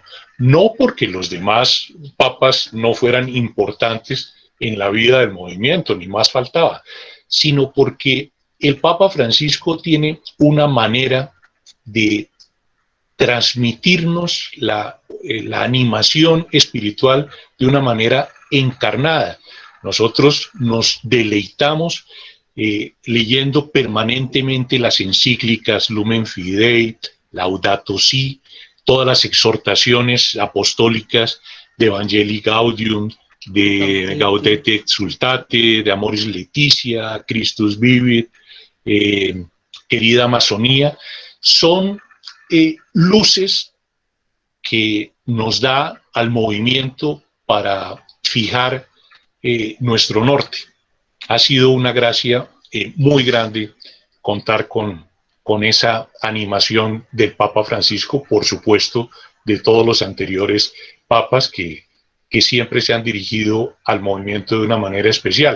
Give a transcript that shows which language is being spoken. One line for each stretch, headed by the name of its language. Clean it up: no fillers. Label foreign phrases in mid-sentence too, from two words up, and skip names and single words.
Spanish: No porque los demás papas no fueran importantes en la vida del movimiento, ni más faltaba, sino porque el Papa Francisco tiene una manera de transmitirnos la animación espiritual de una manera encarnada. Nosotros nos deleitamos leyendo permanentemente las encíclicas Lumen Fidei, Laudato Si, todas las exhortaciones apostólicas de Evangelii Gaudium, de Gaudete Exsultate, de Amoris Laetitia, Christus Vivit, querida Amazonía, son luces que nos da al movimiento para fijar nuestro norte. Ha sido una gracia muy grande contar con esa animación del Papa Francisco, por supuesto, de todos los anteriores papas que siempre se han dirigido al movimiento de una manera especial.